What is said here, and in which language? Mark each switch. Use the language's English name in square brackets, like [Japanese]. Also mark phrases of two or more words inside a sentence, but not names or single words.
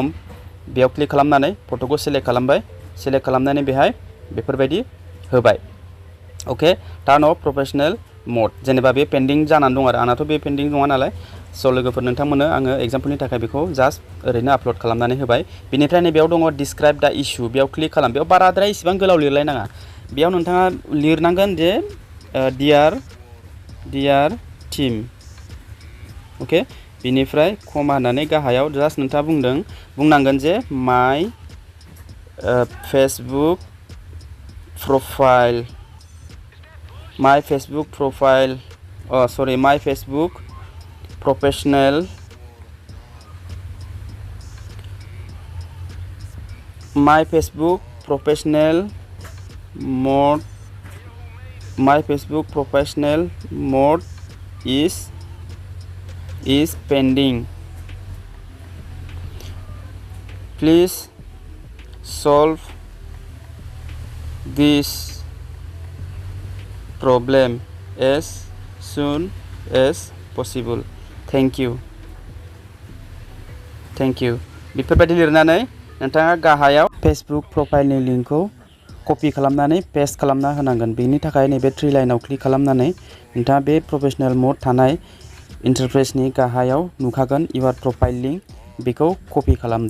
[Bodo] बेयाव क्लिक खालामनानै फट'खौ सिलेक्ट खालामबाय सिलेक्ट खालामनानै बेहाय बेफोरबायदि होबाय [English] OK turn off professional mode [Bodo] जेनेबा बे पेन्डिं जानानै दं आरो आंनाथ' बे पेन्डिं नङा नालाय स' लोगोफोर नोंथांमोननो आङो एग्जाम्पलनि थाखाय बेखौ जास्ट ओरैनो आपल'ड खालामनानै होबाय बिनिफ्राय नैबेयाव दङ [English] describe the issue [Bodo] बेयाव क्लिक खालाम बेयाव बाराद्राय इसिबां गोलाव लिरलायनाङा बेयाव नोंथाङा लिरनांगोन जे [English] dear team OK [Bodo] बिनिफ्राय कमा होननानै गाहायाव जास्ट नोंथाङा बुंनांगोन जे [English] my Facebook profile my Facebook profile my Facebook professional my Facebook professional mode my Facebook professional mode is pending. Please solve this problem as soon as possible. Thank you. [Bodo] बेफोरबायदि लिरनानै नोंथाङा गाहायाव फेसबुक प्रफाइलनि लिंकखौ कपि खालामनानै पेस्ट खालामना होनांगोन। बेनि थाखाय नैबे 3 लाइनाव क्लिक खालामनानै नोंथाङा बे [English] professional mode [Bodo] थानाय इन्टारफेसनि गाहायाव नुखागोन [English] your profile link, [Bodo] बेखौ कपि खालामदो।